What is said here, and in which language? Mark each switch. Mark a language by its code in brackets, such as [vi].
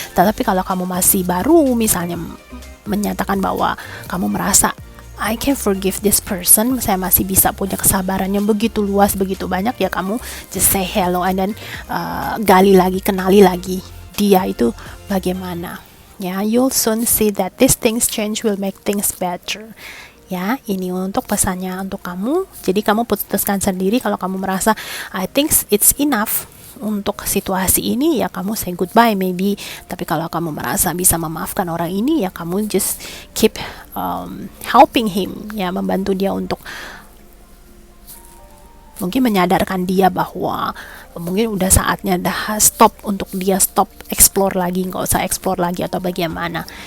[id] Tetapi kalau kamu masih baru misalnya menyatakan bahwa kamu merasa [en] I can forgive this person, [id] saya masih bisa punya kesabaran yang begitu luas, begitu banyak, ya kamu [en] just say hello and then [id] gali lagi, kenali lagi dia itu bagaimana. [en] Ya, you'll soon see that these things change will make things better. [id] Ya, ini untuk pesannya untuk kamu. Jadi kamu putuskan sendiri. Kalau kamu merasa [en] I think it's enough [id] untuk situasi ini, ya kamu [en] say goodbye maybe. [id] Tapi kalau kamu merasa bisa memaafkan orang ini, ya kamu [en] just keep helping him, [id] ya membantu dia untuk mungkin menyadarkan dia bahwa mungkin udah saatnya stop, untuk dia stop explore lagi, nggak usah explore lagi atau bagaimana.